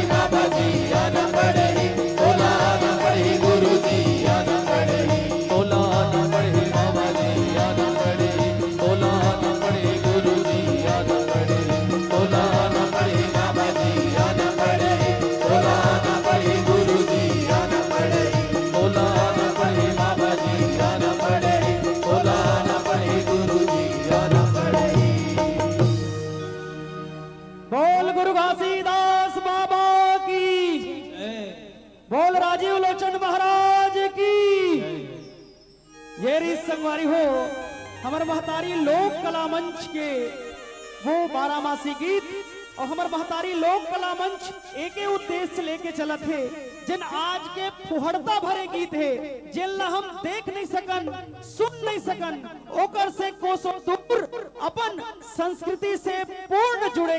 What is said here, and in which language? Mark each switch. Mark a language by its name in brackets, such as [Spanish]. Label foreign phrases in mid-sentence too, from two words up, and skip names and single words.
[Chhattisgarhi] बाबा जी आना पड़ी बोला न पड़ी गुरु जी आना पड़ी बोला न पड़ी बाबा जी आना पड़ी बोला न पड़ी गुरु जी आना पड़ी बोला न पड़ी बाबा जी आना पड़ी बोला न पड़ी गुरु जी आना पड़ी बोला न पड़ी बाबा जी आना पड़ी बोला न पड़ी गुरु जी आना पड़ी बोल गुरु घासीदास बाबा की बोल राजीव लोचन महाराज की ये रीत संगवारी हो हमारे महतारी लोक कला मंच के वो 12 गीत और हमारे महतारी लोक कला मंच एक उद्देश्य लेके चला थे जिन आज के फुहड़ता भरे गीत है जिन ला हम देख नहीं सकन सुन नहीं सकन ओकर से कोसों दूर अपन संस्कृति से पूर्ण जुड़े